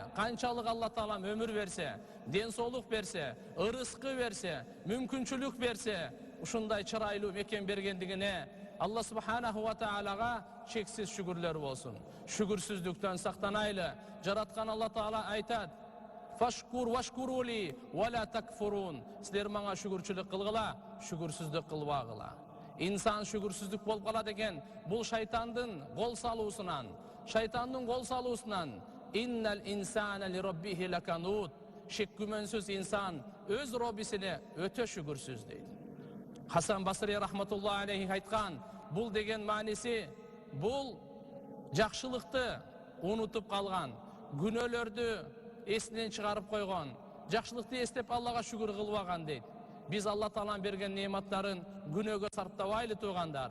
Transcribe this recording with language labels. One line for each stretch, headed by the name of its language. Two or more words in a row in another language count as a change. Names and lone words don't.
Kyrgyz: Канчалык Алла Таалам өмүр берсе, ден соолук берсе, ырыскы берсе, мүмкүнчүлүк берсе, ушундай чырайлуу мекен бергендигине Алла
Arabic: سبحانه وتعالى
Kyrgyz: чексиз шүгүрлөр болсун. Шүгүрсүздүктөн сактанайлы. Жараткан Алла Таала айтат:
Arabic: "فاذكروني واشكروا لي ولا تكفرون."
Kyrgyz: Силер мага шүгүрчүлүк кылгыла, шүгүрсүздүк кылбагыла. Инсан шүгүрсүздүк болуп калат экен. Бул шайтандын кол салуусунан,
Arabic: إن الإنسان لربه لكنود.
Kyrgyz: Шек күмөнсүз инсан өз роббисине өтө шүгүрсүз дейт. Хасан Басри
Arabic: رحمة الله عليه
Kyrgyz: айткан, бул деген мааниси, бул жакшылыкты унутуп калган, күнөөлөрдү эсинен чыгарып койгон, жакшылыкты эстеп Аллага шүгүр кылбаган дейт. Биз Алла Тааланын берген неаматтарын күнөөгө сарптабайлы туугандар.